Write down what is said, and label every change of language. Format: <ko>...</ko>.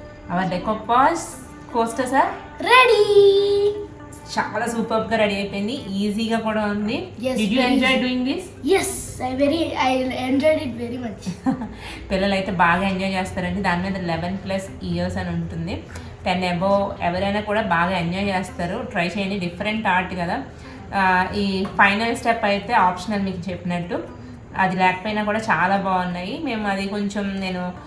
<en>Our decoupage coasters are ready.</en> <te>చాలా సూపర్గా ready అయిపోయింది, ఈజీగా కూడా ఉంది.</te> <en>Yes, Did you enjoy doing this? Yes, I enjoyed it very much.</en> <te>పిల్లలు అయితే బాగా ఎంజాయ్ చేస్తారండి. దాని మీద 11+ years అని ఉంటుంది. 10 above ఎవరైనా కూడా బాగా ఎంజాయ్ చేస్తారు. ట్రై చేయండి, డిఫరెంట్ ఆర్ట్ కదా. ఈ ఫైనల్ స్టెప్ అయితే ఆప్షనల్, మీకు చెప్పినట్టు. అది లేకపోయినా కూడా చాలా బాగున్నాయి. మేము అది కొంచెం నేను</te>